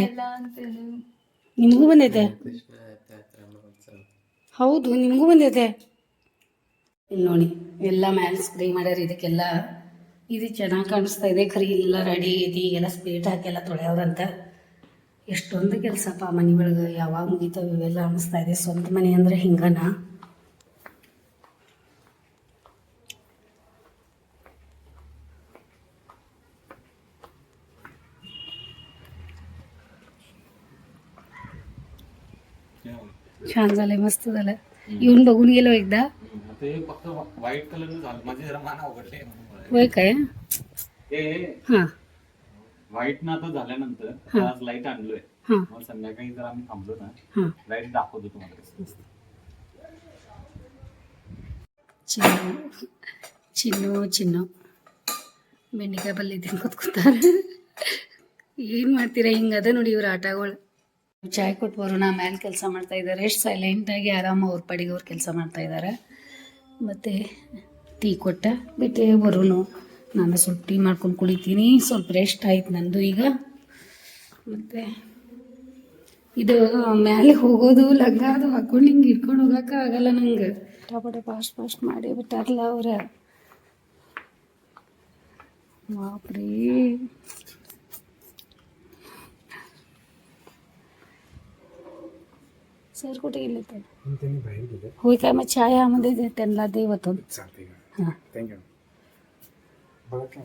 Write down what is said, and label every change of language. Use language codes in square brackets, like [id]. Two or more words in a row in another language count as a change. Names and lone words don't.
[kn] ನಿಮಗೂ ಬಂದೈತೆ? ಹೌದು ನಿಮಗೂ ಬಂದೈತೆ. ಇಲ್ಲಿ ನೋಡಿ ಎಲ್ಲ ಮ್ಯಾಲೆ ಸ್ಪ್ರೇ ಮಾಡ್ಯಾರ. ಇದಕ್ಕೆಲ್ಲ ಇದು ಚೆನ್ನಾಗಿ ಕಾಣಿಸ್ತಾ ಇದೆ. ಖರೀ ಎಲ್ಲ ರೆಡಿ ಐತಿ. ಈಗೆಲ್ಲ ಸ್ಪೀಟ್ ಹಾಕೆಲ್ಲ ತೊಳೆಯವ್ರಂತ. ಎಷ್ಟೊಂದು ಕೆಲಸಪ್ಪ ಮನೆ ಒಳಗೆ, ಯಾವಾಗ ಮುಗಿತಾವೆ ಇವೆಲ್ಲ ಅನ್ನಿಸ್ತಾ ಇದೆ. ಸ್ವಂತ ಮನೆ ಅಂದರೆ ಹಿಂಗನ. [mr] छान झालंय, मस्त झालं. येऊन बघून गेलो एकदा. व्हाईट कलर झालं, माझे जरा मान आवडले. होय काय? हा व्हाईट ना आता झाल्यानंतर हा. आज लाईट आणलोय. हा मग संध्याकाळी जर आम्ही थांबलो ना हा लाईट दाखवतो तुम्हाला कसं. [kn] ಚಿನ್ನು ಬೆಂಡೆಕಾಯಿ ಪಲ್ಯ ತಿಂದು ಕೂತ್ಕೊತಾರೆ. ಏನು ಮಾಡ್ತೀರಾ, ಹಿಂಗದ ನೋಡಿ ಇವ್ರ ಆಟಗಳು. ಚಾಯ್ ಕೊಟ್ಟು ಬರೋಣ, ಮ್ಯಾಲೆ ಕೆಲಸ ಮಾಡ್ತಾ ಇದ್ದಾರೆ. ಎಷ್ಟು ಸೈಲೆಂಟಾಗಿ ಆರಾಮ ಅವ್ರ ಪಾಡಿಗೆ ಅವ್ರು ಕೆಲಸ ಮಾಡ್ತಾ ಇದ್ದಾರೆ. ಮತ್ತು ಟೀ ಕೊಟ್ಟ ಬಿಟ್ಟೆ ಬರೋನು. ನಾನು ಸ್ವಲ್ಪ ಟೀ ಮಾಡ್ಕೊಂಡು ಕುಡಿತೀನಿ. ಸ್ವಲ್ಪ ರೆಸ್ಟ್ ಆಯ್ತು ನಂದು ಈಗ. ಮತ್ತು ಇದು ಮ್ಯಾಲೆ ಹೋಗೋದು ಲಂಗ ಅದು ಹಾಕೊಂಡು ಹಿಂಗೆ ಇಟ್ಕೊಂಡು ಹೋಗೋಕೆ ಆಗಲ್ಲ ನಂಗೆ. ಟಪಟೆ ಫಾಸ್ಟ್ ಮಾಡಿ ಬಿಟ್ಟಾರಲ್ಲ ಅವ್ರ. [mr] बापरे, सर कुठे गेले तर? त्यांनी बाहेर गेले. होय काय, मग चहा यामध्ये दे त्यांना, दे वतून. चालते का? हां थँक्यू. बघा काय